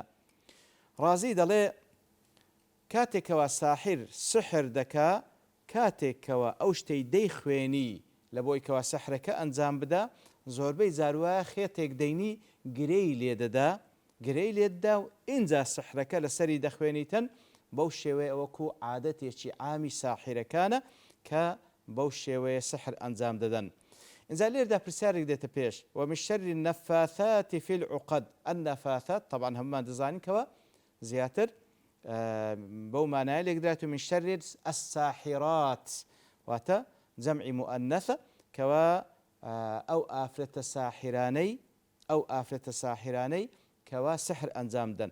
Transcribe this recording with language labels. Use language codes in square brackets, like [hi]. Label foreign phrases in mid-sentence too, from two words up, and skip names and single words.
[ckb] ڕازی دەڵێ کاتێکەوە ساحر سحر دەکا، کاتێکەوە ئەو شتەی دەیخوێنی لە بۆی کەوا سەحرەکە ئەنجام بدە، زۆربەی زاروایە خێتێک دەینی گرەی لێدەدا و ئینجا سحرەکە لەسەری دەخوێنیتن. بەو شێوەیە ئەوەکو عادەتێکی عامی ساحرەکانە کە بەو شێوەیە سحر ئەنجام دەدەن. اینجا لێردا پرسیارێک دێتە پێش، [ar] ومن شر النفاثات في العقد. النفاثات طبعا [ckb] هەمومان دەزانین کەوە زیاتر بەو مانایە لێکدرێت [ar] من شر الساحرات، [ckb] واتە جەمعی مؤنثە کەوا ئەو ئافرەتە ساحرانەی کەوا سحر ئەنجام دەن.